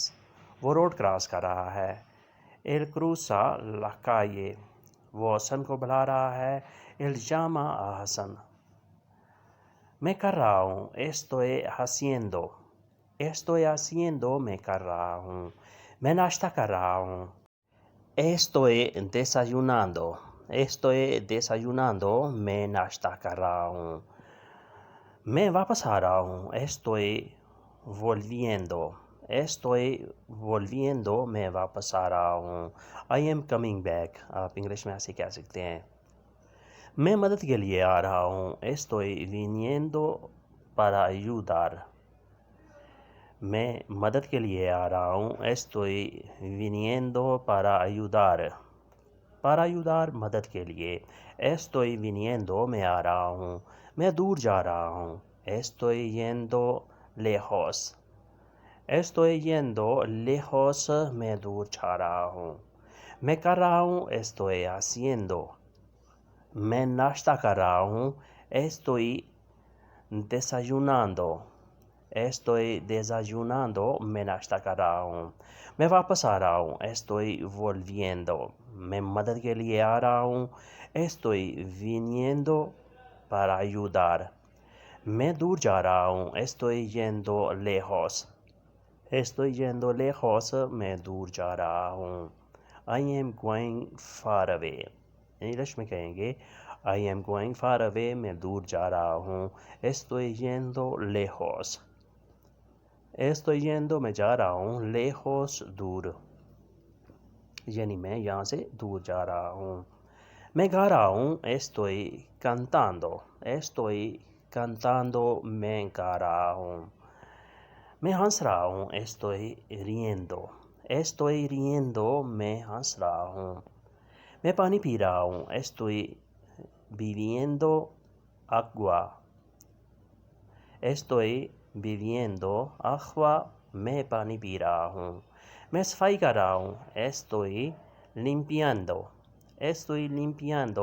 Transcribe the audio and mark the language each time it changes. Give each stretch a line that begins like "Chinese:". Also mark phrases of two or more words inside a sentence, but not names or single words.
Urdu: وہ
English: road cross
Urdu: کر رہا ہے.
Spanish: él cruza la calle.
Urdu: وہ حسن کو بلا رہا ہے.
Spanish: él llama a Hasan.
Urdu: میں کر رہا ہوں.
Spanish: estoy haciendo. estoy haciendo.
Urdu: میں کر رہا ہوں. میں ناشتہ کر رہا ہوں.
Spanish: estoy desayunando. estoy desayunando.
Urdu: میں ناشتہ کر رہا ہوں. میں واپس آ رہا ہوں.
Spanish: estoy volviendo. estoy volviendo.
Urdu: میں واپس آ رہا ہوں.
English: I am coming back.
Urdu: آپ انگلش میں ایسے کہہ سکتے ہیں. میں مدد کے لیے آ رہا ہوں.
Spanish: estoy viniendo para ayudar.
Urdu: میں مدد کے لیے آ رہا ہوں.
Spanish: estoy viniendo para ayudar. para ayudar
Urdu: مدد کے لیے.
Spanish: estoy viniendo.
Urdu: میں آ رہا ہوں. میں دور جا رہا ہوں.
Spanish: estoy yendo lejos. estoy yendo lejos.
Urdu: میں دور جا رہا ہوں. میں کر رہا ہوں.
Spanish: estoy haciendo.
Urdu: میں ناشتہ کر رہا ہوں.
Spanish: estoy desayunando. estoy desayunando.
Urdu: میں ناشتہ کر رہا ہوں. میں واپس آ رہا ہوں.
Spanish: estoy volviendo.
Urdu: میں مدد کے لیے آ رہا ہوں.
Spanish: estoy viniendo para ayudar.
Urdu: میں دور جا رہا ہوں.
Spanish: estoy yendo lejos. estoy yendo lejos.
Urdu: میں دور جا رہا ہوں.
English: I am going far away.
Urdu: انگلش میں کہیں گے
English: I am going far away.
Urdu: میں دور جا رہا ہوں.
Spanish: estoy yendo lejos. estoy yendo.
Urdu: میں جا رہا ہوں. lejos دور. یعنی میں یہاں سے دور جا رہا ہوں. میں گا رہا ہوں.
Spanish: estoy cantando. estoy cantando.
Urdu: میں گا رہا ہوں. میں ہنس رہا ہوں.
Spanish: estoy riendo. estoy riendo.
Urdu: میں ہنس رہا ہوں. میں پانی پی رہا ہوں.
Spanish: estoy bebiendo agua. estoy bebiendo agua.
Urdu: میں پانی پی رہا ہوں. میں صفائی کر رہا ہوں.
Spanish: estoy limpiando. estoy limpiando.